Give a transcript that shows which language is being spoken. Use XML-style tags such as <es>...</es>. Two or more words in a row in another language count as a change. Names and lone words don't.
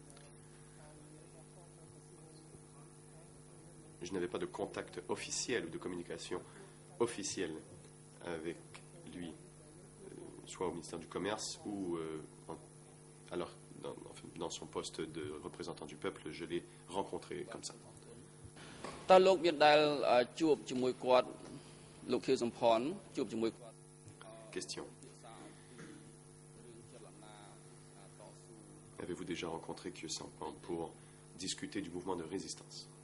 <fr>Je n'avais pas de contact officiel ou de communication officielle avec lui, soit au ministère du Commerce ou alors dans son poste de représentant du peuple. Je l'ai rencontré comme ça.</fr> <km>តើលោកមានដែលជួបជាមួយគាត់លោកខៀវសំផនជួបជាមួយគាត់</km> <fr>Question. Avez-vous déjà rencontré Khieu Samphan pour discuter du mouvement de résistance?</fr>